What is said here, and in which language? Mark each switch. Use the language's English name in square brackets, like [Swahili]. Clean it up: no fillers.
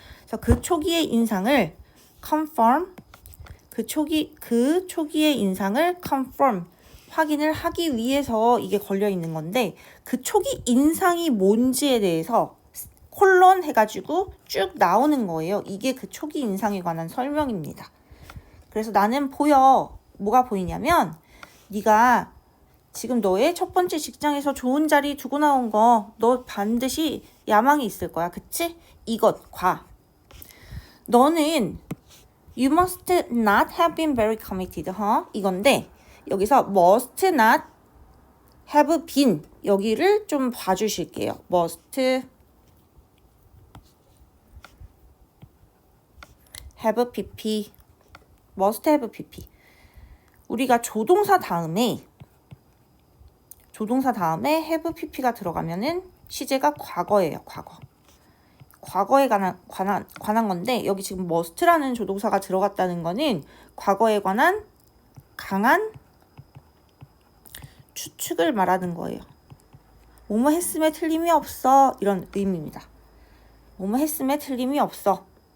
[Korean] 그래서 그 초기의 인상을 confirm, 그 초기의 인상을 confirm, 확인을 하기 위해서 이게 걸려 있는 건데 그 초기 인상이 뭔지에 대해서 콜론 해가지고 쭉 나오는 거예요. 이게 그 초기 인상에 관한 설명입니다. 그래서 나는 보여. 뭐가 보이냐면 네가 지금 너의 첫 번째 직장에서 좋은 자리 두고 나온 거 너 반드시 야망이 있을 거야. 그치? 이것과 너는 [English] you must not have been very committed. [Korean] 이건데 여기서 [English] must not have been [Korean] 여기를 좀 봐주실게요. must have pp must have pp 우리가 조동사 다음에 have pp가 들어가면은 시제가 과거예요. 과거에 관한 건데 여기 지금 must라는 조동사가 들어갔다는 거는 과거에 관한 강한 추측을 말하는 거예요. 뭐뭐 했음에 틀림이 없어 이런 의미입니다. 뭐뭐 했음에 틀림이 없어.